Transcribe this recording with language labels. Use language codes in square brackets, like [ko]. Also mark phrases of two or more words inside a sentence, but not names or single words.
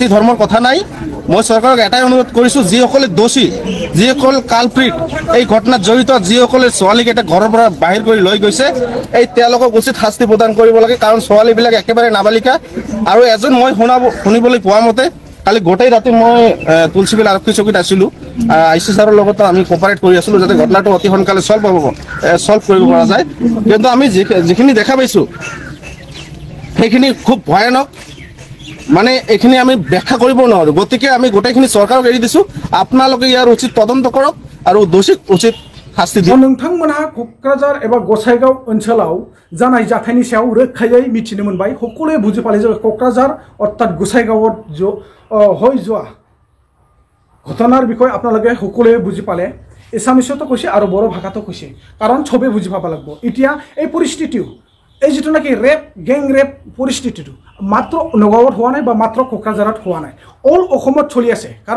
[as] ধৰ্মৰ কথা নাই মই চৰকাৰক এটাই অনুৰোধ কৰিছোঁ যিসকলে দোষী যিসকল কালপ্ৰিট এই ঘটনাত জড়িত যিসকলে ছোৱালীকেইটা ঘৰৰ পৰা বাহিৰ কৰি লৈ গৈছে এই তেওঁলোকক উচিত শাস্তি প্ৰদান কৰিব লাগে কাৰণ ছোৱালীবিলাক একেবাৰে নাবালিকা আৰু এজন মই শুনিবলৈ পোৱা মতে কালি গোটেই ৰাতি মই তুলসীবিল আৰক্ষী চকীত আছিলোঁ আই চি ছাৰৰ লগতো আমি কোপাৰেট কৰি আছিলোঁ যাতে ঘটনাটো অতি সোনকালে ছল্ভ কৰিব পৰা যায় কিন্তু আমি যিখিনি দেখা পাইছোঁ সেইখিনি খুব ভয়ানক মানে এইখিনি আমি ব্যাখ্যা কৰিব নোৱাৰোঁ গতিকে আমি গোটেইখিনি চৰকাৰক এৰি দিছোঁ আপোনালোকে ইয়াৰ উচিত তদন্ত কৰক আৰু দোষীক উচিত শাস্তি দিয়ক [brx] नोंथांमोनहा क'क्राझार एबा गसाइगाव ओनसोलाव जानाय जाथायनि सायाव रोखायै मिथिनो मोनबाय [as] সকলোৱে বুজি পালে যে क'क्राझार অৰ্থাৎ গোসাইগাঁৱত হৈ যোৱা ঘটনাৰ বিষয়ে আপোনালোকে সকলোৱে বুজি পালে এছামিছতো কৈছে আৰু বড়ো ভাষাতো কৈছে কাৰণ চবেই বুজি পাব লাগিব এতিয়া এই পৰিস্থিতিও এই যেটো নাকি [en] rape gang rape [as] পৰিস্থিতিটো মাত্ৰ নগাঁৱত হোৱা নাই বা মাত্ৰ কোকৰাঝাৰত হোৱা নাই অল অসমত চলি আছে কাৰণ